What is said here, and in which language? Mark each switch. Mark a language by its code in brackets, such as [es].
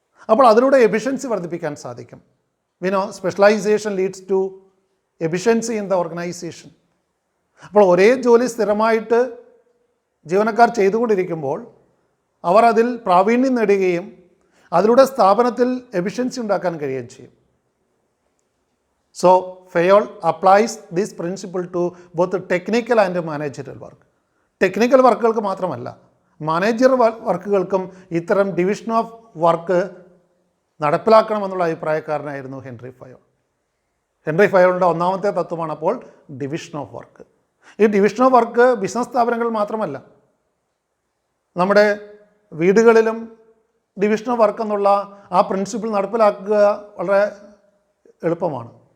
[ml] അപ്പോൾ അതിലൂടെ എഫിഷ്യൻസി വർദ്ധിപ്പിക്കാൻ സാധിക്കും. [en] Specialisation leads to efficiency in the organisation. [ml] അപ്പോൾ ഒരേ ജോലി സ്ഥിരമായിട്ട് ജീവനക്കാർ ചെയ്തുകൊണ്ടിരിക്കുമ്പോൾ അവർ അതിൽ പ്രാവീണ്യം നേടുകയും അതിലൂടെ സ്ഥാപനത്തിൽ എഫിഷ്യൻസി ഉണ്ടാക്കാൻ കഴിയുകയും ചെയ്യും. [en] So, Fayol applies this principle to both technical and managerial work. [ml] Technical വർക്കുകൾക്ക് മാത്രമല്ല, മാനേജർ വർക്കുകൾക്കും ഇത്തരം division of work നടപ്പിലാക്കണമെന്നുള്ള അഭിപ്രായക്കാരനായിരുന്നു Henry Fayol. Henry ഫയോളിൻ്റെ ഒന്നാമത്തെ തത്വമാണ് അപ്പോൾ ഡിവിഷൻ ഓഫ് വർക്ക്. ഈ ഡിവിഷൻ ഓഫ് വർക്ക് ബിസിനസ് സ്ഥാപനങ്ങൾ മാത്രമല്ല, നമ്മുടെ വീടുകളിലും ഡിവിഷൻ ഓഫ് വർക്ക് എന്നുള്ള ആ പ്രിൻസിപ്പിൾ നടപ്പിലാക്കുക വളരെ എളുപ്പമാണ്.